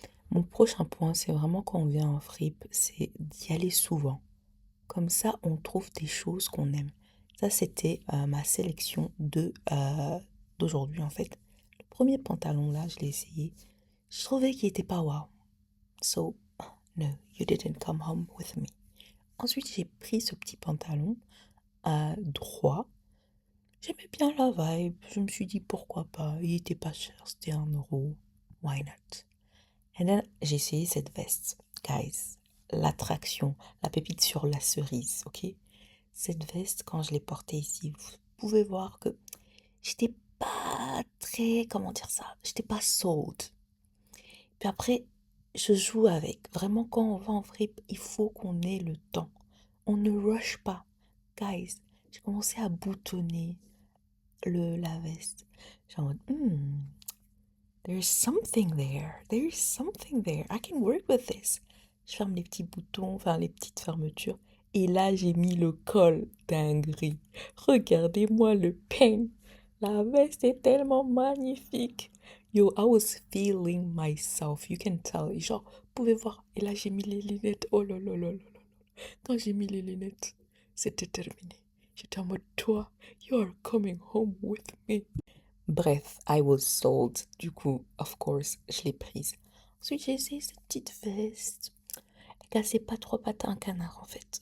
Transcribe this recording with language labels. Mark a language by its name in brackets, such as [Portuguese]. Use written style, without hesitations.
[French] Mon prochain point, c'est vraiment quand on vient en fripe, c'est d'y aller souvent. Comme ça, on trouve des choses qu'on aime. Ça, c'était ma sélection d'aujourd'hui, en fait. Le premier pantalon, là, je l'ai essayé. Je trouvais qu'il était pas wow. [English] So, no, you didn't come home with me. [French] Ensuite, j'ai pris ce petit pantalon droit. J'aimais bien la vibe. Je me suis dit pourquoi pas. Il était pas cher, c'était 1 euro. [English] Why not? [French] Et là, j'ai essayé cette veste. Guys, l'attraction, la pépite sur la cerise, ok? Cette veste, quand je l'ai portée ici, vous pouvez voir que j'étais pas très, comment dire ça? J'étais pas sold. Puis après, je joue avec. Vraiment, quand on va en fripe, il faut qu'on ait le temps. On ne rush pas. Guys, j'ai commencé à boutonner la veste. J'ai en mode, [English] there's something there. There's something there. I can work with this. [French] Je ferme les petits boutons, enfin les petites fermetures. Et là, j'ai mis le col dinguerie. Regardez-moi le pain. La veste est tellement magnifique. [English] Yo, I was feeling myself. You can tell. [French] Genre, vous pouvez voir. Et là, j'ai mis les lunettes. Oh là là là là là. Quand j'ai mis les lunettes, c'était terminé. J'étais en mode, toi, [English] you are coming home with me. [French] Bref, [English] I was sold. [French] Du coup, [English] of course, [French] je l'ai prise. Ensuite, j'ai essayé cette petite veste. Elle cassait pas trois pattes à un canard, en fait.